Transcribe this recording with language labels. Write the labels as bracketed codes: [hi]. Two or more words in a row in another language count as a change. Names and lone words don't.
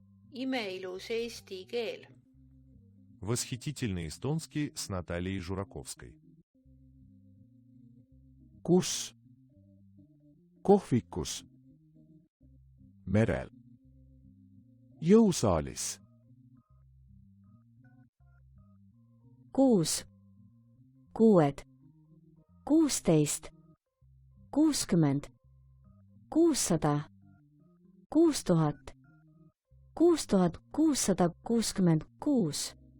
[et] Imeilus eesti keel. [ru] Восхитительный эстонский с Натальей Жураковской. [et] Kus? Kohvikus. Merel. Jõusaalis. Kuus, kuued, 16, 60, 600, 6000, 6666.